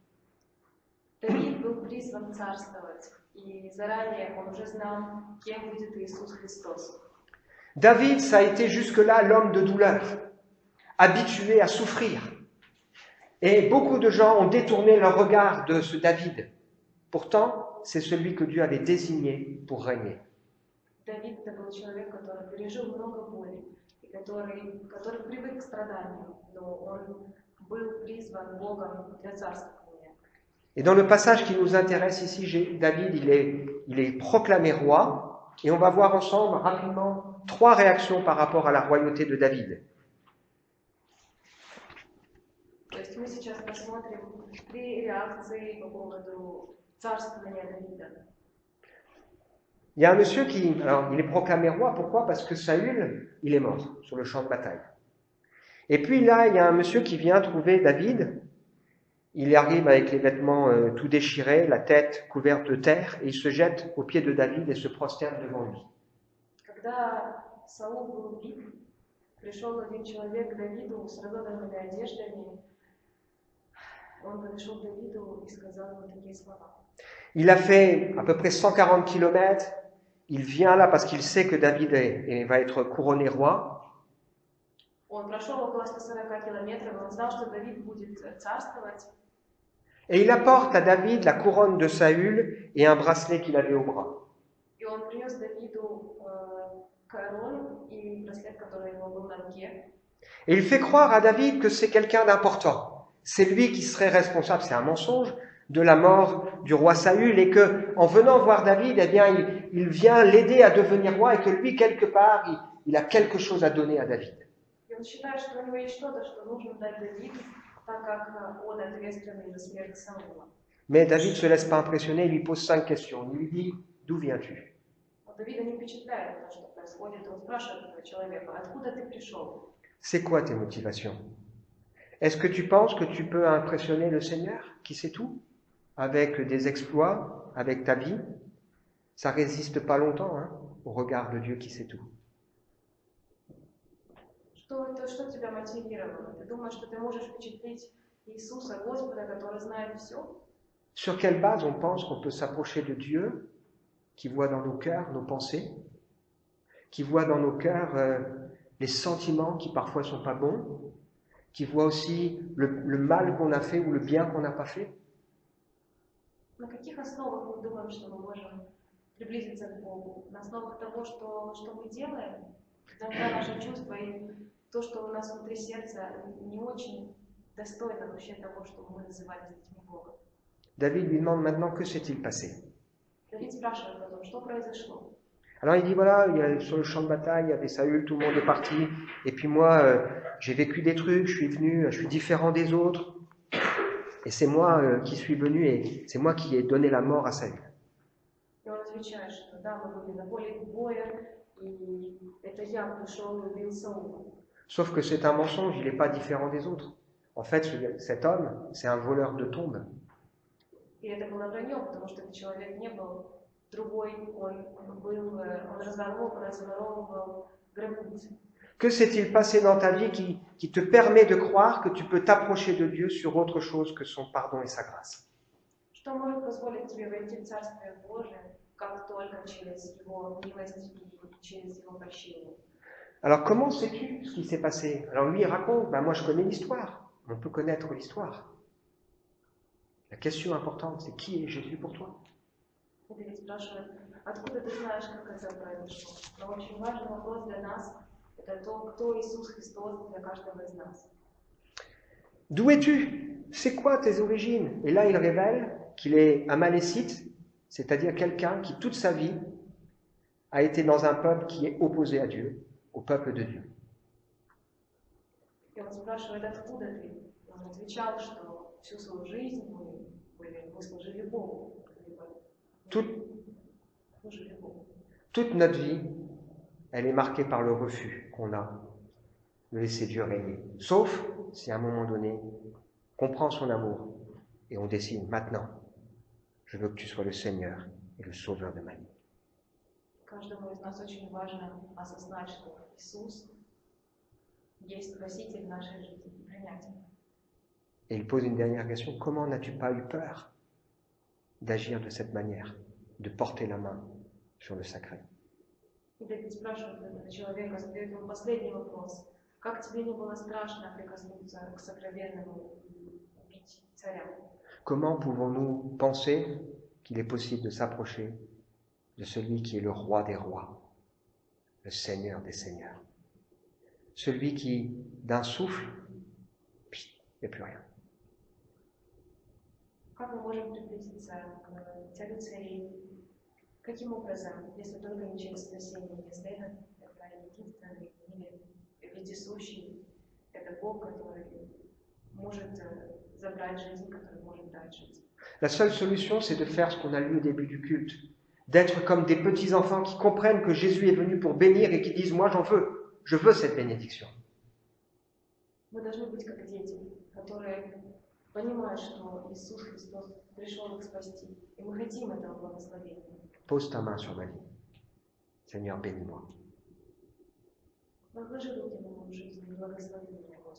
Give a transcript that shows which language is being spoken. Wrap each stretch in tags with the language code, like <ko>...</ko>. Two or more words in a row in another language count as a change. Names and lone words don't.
<fr>David, ça a été jusque-là l'homme de douleur, habitué à souffrir. Et beaucoup de gens ont détourné leur regard de ce David. Pourtant, c'est celui que Dieu avait désigné pour régner.</fr> <ru>Давид это был человек, который пережил много боли, и который привык к страданию, но он был призван Богом для царствования.</ru> <fr>Et dans le passage qui nous intéresse ici, David, il est proclamé roi, et on va voir ensemble rapidement 3 réactions par rapport à la royauté de David.</fr> <ru>То есть мы сейчас посмотрим 3 реакции по поводу царствования Давида.</ru> <fr>Il y a un monsieur alors il est proclamé roi, pourquoi? Parce que Saül, il est mort sur le champ de bataille. Et puis là, il y a un monsieur qui vient trouver David. Il arrive avec les vêtements tout déchirés, la tête couverte de terre, et il se jette aux pieds de David et se prosterne devant lui.</fr> <ru>Когда Саул был убит, пришел один человек к Давиду с разодранными одеждами. Он подошел к Давиду и сказал ему такие слова.</ru> <fr>Il a fait à peu près 140 kilomètres. Il vient là parce qu'il sait que David va être couronné roi.</fr> <ru>Он прошел около 140 километров, он знал, что Давид будет царствовать.</ru> <fr>Et il apporte à David la couronne de Saül et un bracelet qu'il avait au bras.</fr> <ru>И он принес Давиду корону и браслет, который у него был на руке.</ru> <fr>Et il fait croire à David que c'est quelqu'un d'important. C'est lui qui serait responsable, c'est un mensonge, de la mort du roi Saül, et que, en venant voir David, eh bien, il vient l'aider à devenir roi, et que lui, quelque part, il a quelque chose à donner à David.</fr> <ru>И он считает, что у него есть что-то, что нужно дать Давиду, так как он ответственный за смерть Саула.</ru> <fr>Mais David ne se laisse pas impressionner, il lui pose 5 questions. Il lui dit, d'où viens-tu?</fr> <ru>Но Давида не впечатляет то, что происходит. Он спрашивает этого человека, откуда ты пришел?</ru> <fr>C'est quoi tes motivations? Est-ce que tu penses que tu peux impressionner le Seigneur, qui sait tout, avec des exploits, avec ta vie? Ça ne résiste pas longtemps au regard de Dieu qui sait tout.</fr> <ru>Что тебя мотивировало? Ты думаешь, что ты можешь впечатлить Иисуса, Господа, который знает все?</ru> <fr>Sur quelle base on pense qu'on peut s'approcher de Dieu, qui voit dans nos cœurs nos pensées, qui voit dans nos cœurs les sentiments qui parfois ne sont pas bons, qui voit aussi le mal qu'on a fait ou le bien qu'on n'a pas fait?</fr> <ru>На каких основах мы думаем, что мы можем приблизиться к Богу? На основах того, что мы делаем? Иногда наши чувства и то, что у нас внутри сердца, не очень достойно вообще того, что мы называем детьми Бога.</ru> <fr>David lui demande maintenant que s'est-il passé.</fr> <ru>Давид спрашивает потом, что произошло.</ru> <fr>Alors il dit voilà, sur le champ de bataille, il y avait Saül, tout le monde est parti, et puis moi, j'ai vécu des trucs, je suis venu, je suis différent des autres, et c'est moi qui suis venu, et c'est moi qui ai donné la mort à Saül.</fr> <ru>И он отвечает, что да, мы были на поле боя, и это я пришел и убил Саула.</ru> <fr>Sauf que c'est un mensonge, il n'est pas différent des autres. En fait, cet homme, c'est un voleur de tombes.</fr> <ru>И это было вранье, потому что этот человек не был другой, он разворовывал гробницы.</ru> <fr>Que s'est-il passé dans ta vie qui te permet de croire que tu peux t'approcher de Dieu sur autre chose que son pardon et sa grâce?</fr> <ru>Что может позволить тебе войти в Царствие Божие, как только через Его милость и через Его прощение?</ru> <fr>Alors comment sais-tu ce qui s'est passé? Alors lui il raconte, moi je connais l'histoire, on peut connaître l'histoire. La question importante, c'est qui est Jésus pour toi?</fr> <ru>Давид спрашивает, откуда ты знаешь, как это произошло? Но очень важный вопрос для нас – это то, кто Иисус Христос для каждого из нас.</ru> <fr>D'où es-tu? C'est quoi tes origines? Et là il révèle qu'il est amalécite, c'est-à-dire quelqu'un qui toute sa vie a été dans un peuple qui est opposé à Dieu, au peuple de Dieu.</fr> <ru>И он спрашивает, откуда ты? Он отвечал, что всю свою жизнь мы служили Богу.</ru> <fr>Toute notre vie, elle est marquée par le refus qu'on a de laisser Dieu régner. Sauf si à un moment donné, on prend son amour et on décide maintenant, je veux que tu sois le Seigneur et le Sauveur de ma vie.</fr> <ru>Каждому из нас очень важно осознать, что Иисус есть Спаситель нашей жизни, и принять его.</ru> <fr>Et il pose une dernière question, comment n'as-tu pas eu peur d'agir de cette manière, de porter la main sur le sacré?</fr> <ru>И Давид спрашивает этого человека, задает ему последний вопрос. Как тебе не было страшно прикоснуться к сокровенному и убить царя?</ru> <fr>Comment pouvons-nous penser qu'il est possible de s'approcher de celui qui est le roi des rois, le Seigneur des seigneurs. Celui qui, d'un souffle, il n'y a plus rien.</fr> <ru>Как мы можем приблизиться к царю царей? Каким образом, если только не через спасение, если это единственный в мире вездесущий, это Бог, который может забрать жизнь, который может дать жизнь.</ru> <fr>La seule solution, c'est de faire ce qu'on a lu au début du culte, d'être comme des petits enfants qui comprennent que Jésus est venu pour bénir et qui disent « Moi, j'en veux, je veux cette bénédiction ».</fr> <ru>Мы должны быть как дети, которые понимают, что Иисус Христос пришел их спасти, и мы хотим этого благословения.</ru> <fr>Pose ta main sur ma vie. Seigneur, bénis-moi.</fr> <ru>Возложи руки на мою жизнь и благослови меня, Господи.</ru>